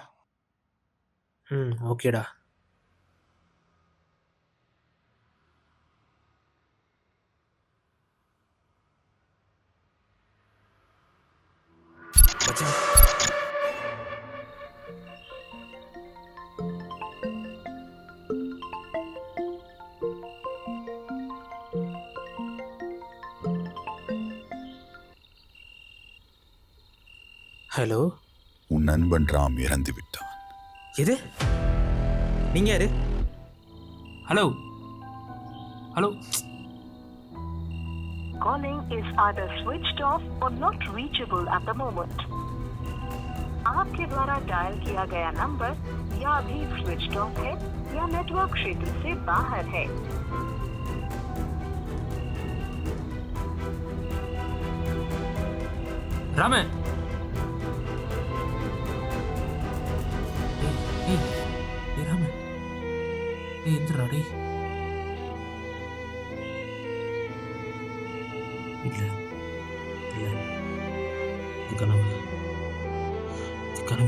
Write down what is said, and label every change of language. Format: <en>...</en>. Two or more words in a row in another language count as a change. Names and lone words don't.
<ta>ஓகேடா. மச்சான், ஹலோ. உன் நண்பன் ராம் இறந்து விட்டான். எது? நீங்க யாரு? ஹலோ ஹலோ.</ta> <en>Calling is either switched off or not reachable at the moment.</en> <hi>आपके द्वारा डायल किया गया नंबर या अभी स्विच ऑफ है या नेटवर्क क्षेत्र से बाहर है।</hi> <ta>ராம ராம எந்திரா டேய். இல்ல இல்ல இது கனவு, இது கனவு.</ta>